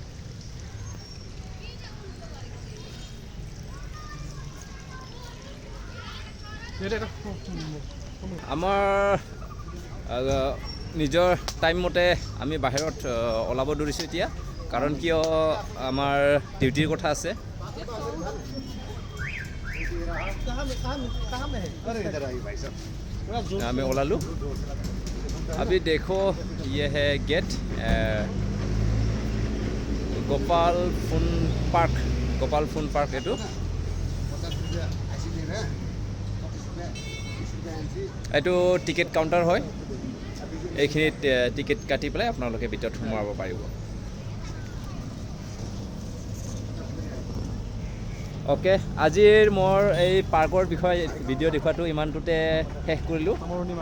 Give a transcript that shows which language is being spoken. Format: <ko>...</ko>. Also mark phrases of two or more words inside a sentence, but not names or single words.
<as>আমাৰ নিজৰ টাইম মতে আমি বাহিৰত ওলাব ধৰিছোঁ এতিয়া। কাৰণ কিয় আমাৰ ডিউটিৰ কথা আছে। আমি ওলালোঁ।</as> <hi>अभी देखो, ये है गेट गोपाल फून पार्क।</hi> <as>এইটো টিকেট কাউণ্টাৰ হয়। এইখিনিত টিকেট কাটি পেলাই আপোনালোকে ভিতৰত সোমাব পাৰিব। অ'কে, আজিৰ মোৰ এই পাৰ্কৰ বিষয়ে ভিডিঅ' দেখুৱাটো ইমানটোতে শেষ কৰিলোঁ।</as>